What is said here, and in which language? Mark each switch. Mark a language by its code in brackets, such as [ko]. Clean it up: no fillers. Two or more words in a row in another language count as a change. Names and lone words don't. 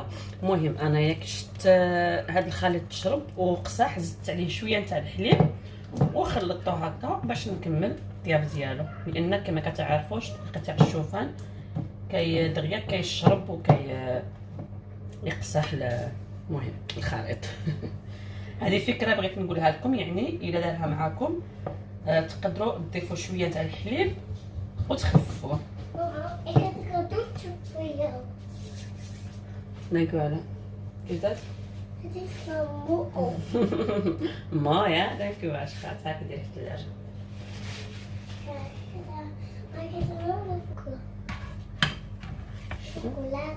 [ar] المهم انايا كشت هذا الخليط تشرب وقصاح، زدت عليه شويه نتاع الحليب وخلطته هكا باش نكمل الطياب ديالو، لان كما كتعرفوا الدقيق تاع الشوفان كي دغيا كيشرب وكي يقصح المهم الخليط. هذه فكره بغيت نقولها لكم، يعني الا دارها معاكم تقدروا تضيفوا شويه تاع الحليب وتخففوه. [nl] Mama, ik heb een cadeautje voor jou. Dank u wel. Is dat? Het is van Moe. Mooi hè, dank u wel schat. Heb je dit te lezen? Kijk, maar ik heb er ook nog chocolade.